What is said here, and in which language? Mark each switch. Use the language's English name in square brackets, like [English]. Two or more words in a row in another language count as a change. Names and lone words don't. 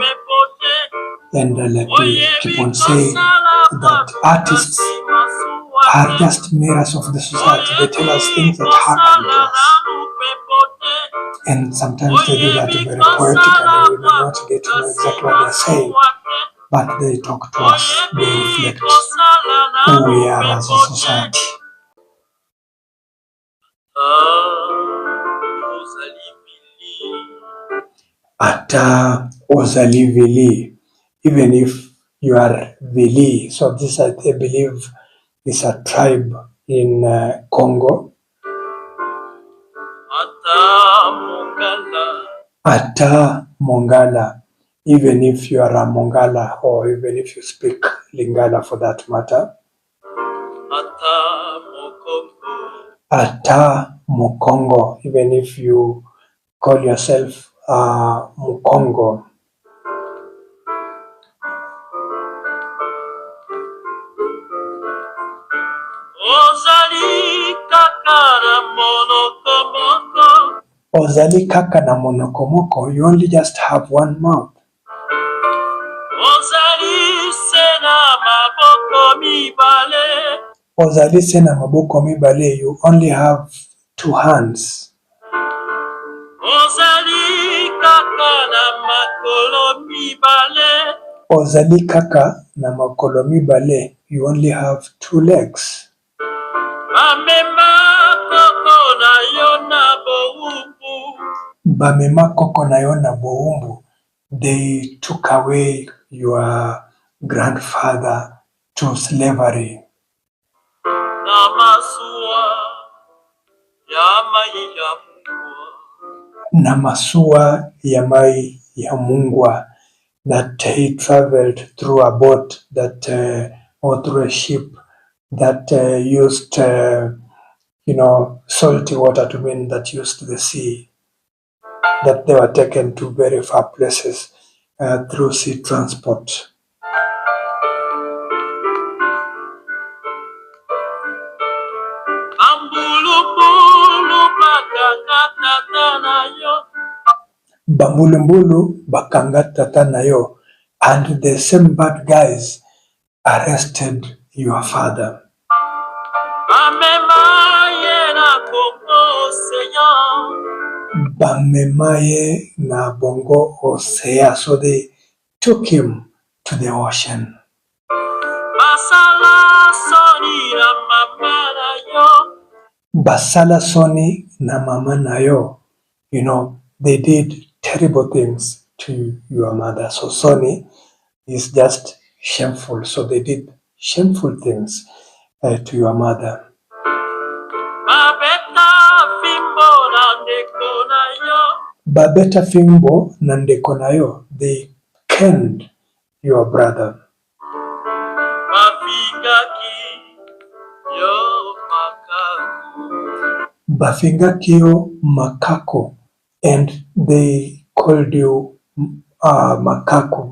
[English] And like we keep on saying, that artists are just mirrors of the society. They tell us things that happen to us. And sometimes they do that very poetically. We may not get to know exactly what they're saying, but they talk to us. They reflect who we are as a society. [Lingala] Ata ozali vili, [English] even if you are Vili. So this, I believe, is a tribe in Congo. [Lingala] Ata Mongala, [English] even if you are a Mongala, or even if you speak Lingala for that matter. [Lingala] Ata Mokongo, [English] even if you call yourself Mukongo. [Lingala] Ozali kaka na monokomoko, [English] you only just have one mouth. [Lingala] Ozali sena maboko mibale, [English] you only have two hands. [Lingala] Ozali kaka na makolo mibale, [English] you only have two legs. [Lingala] Bamema koko na yo na boumbu. [English] They took away your grandfather to slavery. [Lingala] Namasua ya mai ya mungwa, [English] that he traveled through a boat that or through a ship that used salty water to mean that used the sea, that they were taken to very far places through sea transport. [Lingala] Bambulumbulu bakanga tata nayo, [English] and the same bad guys arrested your father. [Lingala] Bamemaye na bongo osea, [English] so they took him to the ocean. [Lingala] Basala Soni na mama nayo, [English] they did terrible things to your mother. So Soni is just shameful. So they did shameful things to your mother. [Lingala] Babeta fimbo na ndeko nayo, [English] they killed your brother. [Lingala] Bafingakio makako, [English] and they called you makako.